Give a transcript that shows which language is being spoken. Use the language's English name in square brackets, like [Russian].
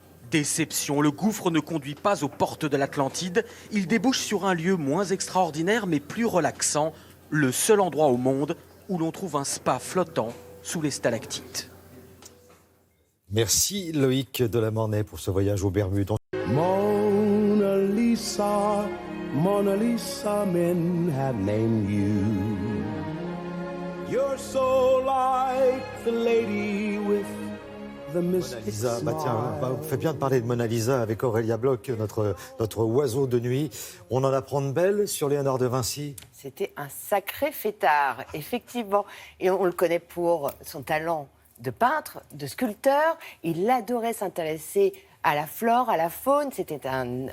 [French] Déception, le gouffre ne conduit pas aux portes de l'Atlantide. Il débouche sur un lieu moins extraordinaire mais plus relaxant, le seul endroit au monde où l'on trouve un spa flottant sous les stalactites. Merci Loïc Delamornay pour ce voyage aux Bermudes. [English] Mona Lisa, Mona Lisa, men have named you. You're so like the lady with the mystic Lisa, smile. [French] tiens, on fait bien de parler de Mona Lisa avec Aurélia Bloch, notre oiseau de nuit. On en apprend de belles sur Léonard de Vinci. C'était un sacré fêtard, effectivement. Et on le connaît pour son talent de peintre, de sculpteur. Il adorait s'intéresser à la flore, à la faune. C'était un...